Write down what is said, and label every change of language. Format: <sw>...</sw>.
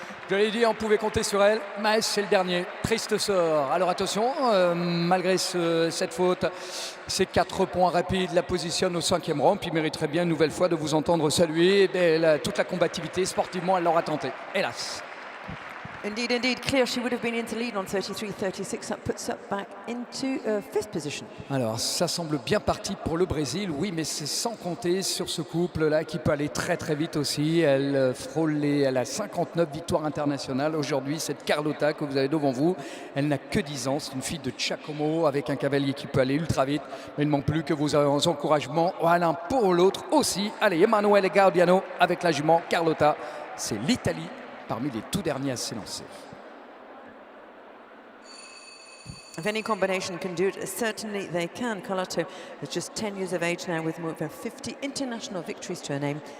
<fr>Je l'ai dit, on pouvait compter sur elle. Maes, c'est le dernier. Triste sort. Alors attention, malgré cette faute, ces 4 points rapides la positionnent au 5e rang. Puis mériterait bien une nouvelle fois de vous entendre saluer toute la combativité. Sportivement, elle l'aura tenté. Hélas.</fr> <en>Indeed, indeed. Clear, she would have been into lead on 33-36. That puts her back into fifth position.</en> <fr>Alors, ça semble bien parti pour le Brésil, oui, mais c'est sans compter sur ce couple-là qui peut aller très très vite aussi. Elle elle a 59 victoires internationales aujourd'hui, cette Carlota que vous avez devant vous. Elle n'a que 10 ans, c'est une fille de Giacomo avec un cavalier qui peut aller ultra vite. Mais il ne manque plus que vos encouragements l'un pour l'autre aussi. Allez, Emanuele Gaudiano avec la jument Carlota. C'est l'Italie parmi les tout derniers à s'élancer.</fr> <en>If any combination can do it, certainly they can. Carlotto is just 10 years of age now with more than 50 international victories to her name.</en>